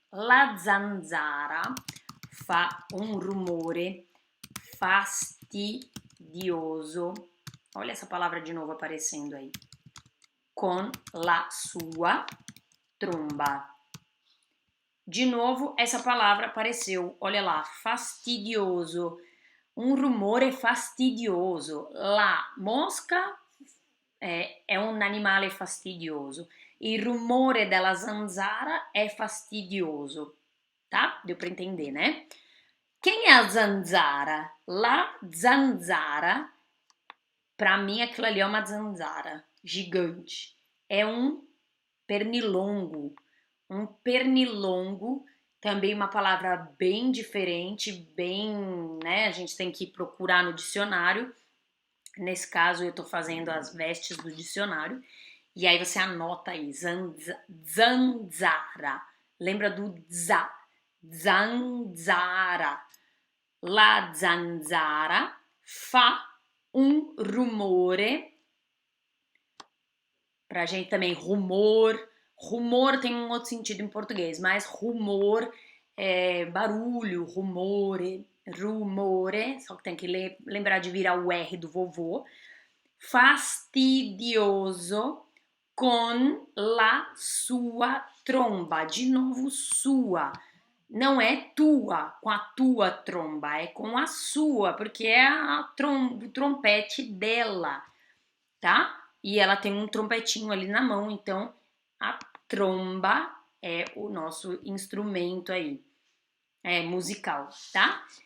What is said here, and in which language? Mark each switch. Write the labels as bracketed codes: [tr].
[it] La zanzara fa un rumore fastidioso. [pt] Olha essa palavra de novo aparecendo aí. [it] Con la sua tromba. [pt] De novo, essa palavra apareceu. Olha lá, fastidioso. [it] Un rumore fastidioso. La mosca è un animale fastidioso. Il rumore della zanzara è fastidioso. [pt] Tá? Deu para entender, né? Quem é a zanzara? La zanzara, pra mim aquilo ali é uma zanzara gigante. É um pernilongo. Um pernilongo, também uma palavra bem diferente, bem, né? A gente tem que procurar no dicionário. Nesse caso, eu tô fazendo as vestes do dicionário. E aí você anota aí, zanzara. Lembra do za? Zanzara. [it] La zanzara fa um rumore. [pt] Pra gente também, rumor. Rumor tem um outro sentido em português, mas rumor é barulho, rumore, rumore, só que tem que lembrar de virar o R do vovô. [it] Fastidioso con la sua tromba. [pt] De novo, sua. Não é tua, com a tua tromba, é com a sua, porque é o trompete dela, tá? E ela tem um trompetinho ali na mão, então a tromba é o nosso instrumento aí, musical, tá?